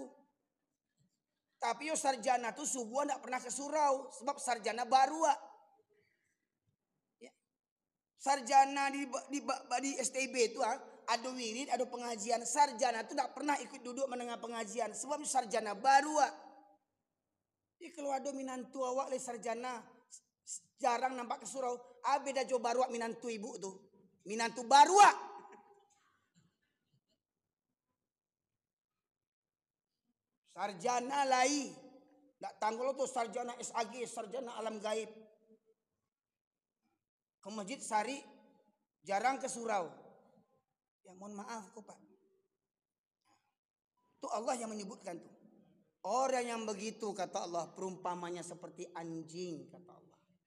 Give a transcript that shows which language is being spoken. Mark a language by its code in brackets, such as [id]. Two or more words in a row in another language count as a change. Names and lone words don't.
[id] Tapi yo sarjana tuh subuh tidak pernah ke surau sebab sarjana baruak. Sarjana di STB itu ada wirid, ada pengajian. Sarjana itu tidak pernah ikut duduk mendengar pengajian sebab sarjana baru. [min] Jadi kalau ada minantu awak le sarjana jarang nampak ke surau. Beda jo baru minantu ibu tuh. Minantu baru. Sarjana lai. [id] Tak tanggul tuh sarjana SAG, sarjana alam gaib. Ke masjid sari jarang ke surau. Ya mohon maaf kok Pak. Itu Allah yang menyebutkan tuh. Orang yang begitu kata Allah perumpamanya seperti anjing kata Allah.